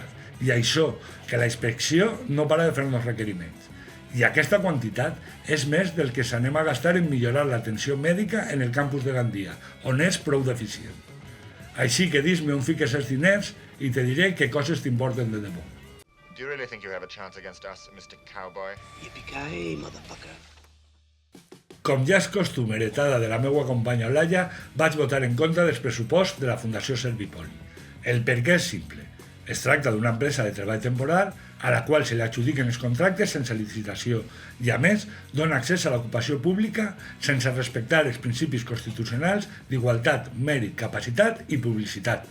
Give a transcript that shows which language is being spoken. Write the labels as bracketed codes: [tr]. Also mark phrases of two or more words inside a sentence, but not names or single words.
[ca] I això, que la inspecció no para de fer-nos requeriments. I aquesta quantitat és més del que s'anem a gastar en millorar l'atenció mèdica en el campus de Gandia, on és prou deficient. Així que dis-me on fiques els diners i te diré què coses t'importen de debò. [en] Do you really think you have a chance against us, Mr. Cowboy? Yippee-ki-yay, motherfucker. [ca] Com ja és costum heretada de la meva companya Olaya, vaig votar en contra dels pressuposts de la Fundació Servipoli. El perquè és simple. Es tracta d'una empresa de treball temporal a la qual se li adjudiquen els contractes sense licitació i, a més, dona accés a l'ocupació pública sense respectar els principis constitucionals d'igualtat, mèrit, capacitat i publicitat.